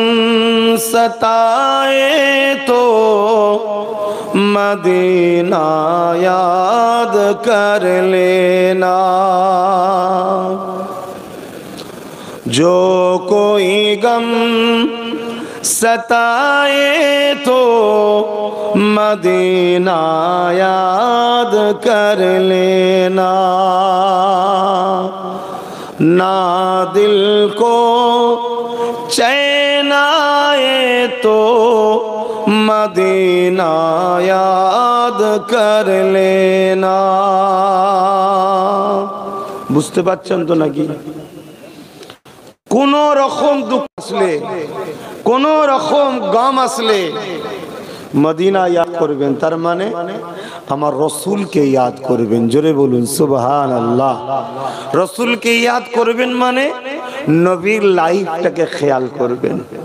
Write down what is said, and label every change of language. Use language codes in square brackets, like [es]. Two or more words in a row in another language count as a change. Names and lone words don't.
[ur] ستائے تو مدینہ یاد کر لینا جو کوئی غم ستائے تو مدینہ یاد کر لینا نہ دل کو چین آئے تو مدینہ یاد کر لینا [bn] বুঝতে পারছেন তো নাকি কোন রকম দুঃখ আসলে কোন রকম গম আসলে মদিনা ইয়াদ করবেন তার মানে আমার রাসূলকে ইয়াদ করবেন জোরে বলুন সুবহানাল্লাহ রাসূলকে ইয়াদ করবেন মানে নবীর লাইফটাকে খেয়াল করবেন